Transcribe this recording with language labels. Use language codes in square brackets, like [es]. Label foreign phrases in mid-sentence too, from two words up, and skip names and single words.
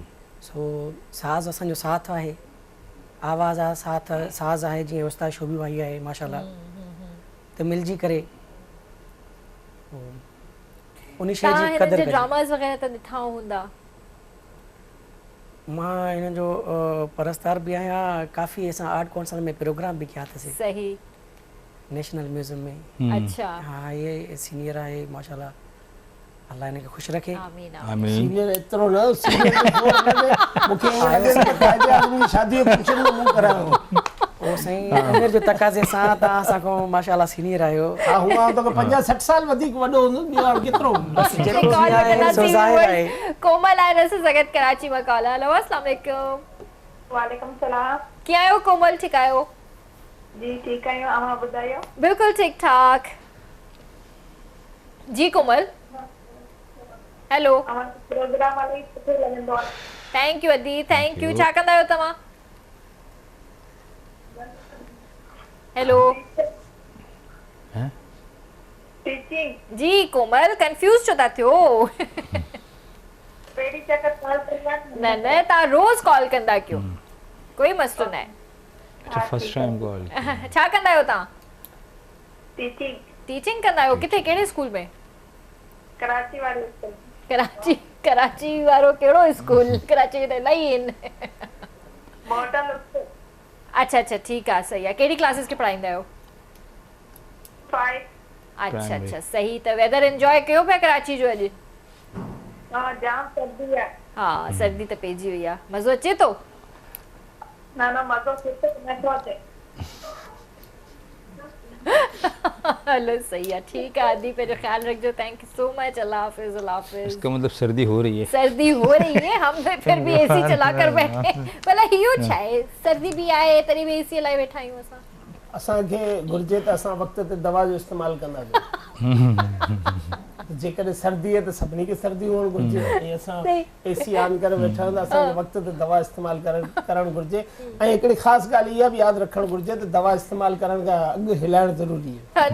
[sd] सो साज़ असांजो साथ आहे, आवाज़ आहे, साथ साज़ आहे, जीअं उस्ताद शोभी भाई आहे माशाल्लाह, त मिलजी करे उन शइ जी तव्हां क़दर हिननि जे कजे। ड्रामास वग़ैरह त ॾिठा हूंदा? मां हिन जो परस्तार बि आहियां, काफ़ी असां आर्ट काउंसिल में प्रोग्राम बि कया अथसीं सही। नेशनल म्यूज़ियम में। अच्छा। हाँ, ये सीनियर आहे माशाल्लाह, अल्लाह इनखे ख़ुशि रखे। आमीन। आमीन। सीनियर एतिरो न, सीनियर मूंखे ईअं लॻे त क़ाइदे आज़म जी शादी जो फंक्शन में मूं करायो। ओ साईं, उमिरि जो तक़ाज़े सां तव्हां असांखां माशाल्लाह सीनियर आहियो। हा, हूअं त 50-60 साल वधीक वॾो हूंदो, ॿियो हाणे केतिरो बसि जेतिरो बि आहे सो ज़ाहिर आहे। कोमल आहे रस जगत कराची में कॉल। हेलो अस्सलाम वालेकुम। वालेकुम सलाम। कीअं आहियो कोमल? ठीक आहियो? जी ठीक आहियो, अवां ॿुधायो? बिल्कुल ठीक ठाक। जी कोमल। हेलो। अवां प्रोग्राम वाली सुठो लॻंदो आहे। [en] thank you [sd] अदी, [en] thank you. [sd] छा कंदा आहियो तव्हां? हेलो। हैं? टीचिंग। जी कोमल, कंफ्यूज छो था थियो? पहिरीं चकर कॉल कई आहे। न न, तव्हां रोज़ कॉल कंदा कयो, कोई मसलो न आहे। अच्छा, [en] first time call. [sd] छा कंदा आहियो तव्हां? टीचिंग। टीचिंग कंदा आहियो? किथे, कहिड़े स्कूल में? कराची वाले स्कूल। कराची वारो कहिड़ो स्कूल? कराची में त इलाही आहिनि। मॉडल स्कूल। अच्छा अच्छा, ठीक आहे, सही आहे। कहिड़ी क्लासेस के पढ़ाईंदा आहियो? 5। अच्छा अच्छा, सही। त [en] weather enjoy [sd] कयो पिया कराची जो अॼु? हां, जाम सर्दी आहे। हा, सर्दी त पइजी वई आहे। मज़ो अचे थो? न मज़ो सुठो नथो अचे। हलो [ur] صحیح ہے، ٹھیک ہے [sd] आदि, पे जो ख्याल रखजो। [en] thank you so much. [ur] اللہ حافظ۔ اللہ حافظ. اس کا مطلب سردی ہو رہی ہے. سردی ہو رہی ہے، ہم پھر بھی اے سی چلا کر بیٹھے. [sd] भला हियो छाए, सर्दी भी आए तरी भी एसी हलाए वेठा आहियूं असां। असांखे घुर्जे त असां वक़्त ते दवा जो इस्तेमालु कंदासीं। जेकॾहिं सर्दी आहे त सभिनी खे सर्दी हुअणु घुर्जे, ऐं असां [en] AC on [sd] करे वेठा आहियूं त असांखे वक़्त ते दवा इस्तेमालु करणु घुर्जे। ऐं हिकिड़ी ख़ासि ॻाल्हि इहा बि यादि रखणु घुर्जे त दवा इस्तेमालु करण खां अॻु हिलाइणु ज़रूरी आहे।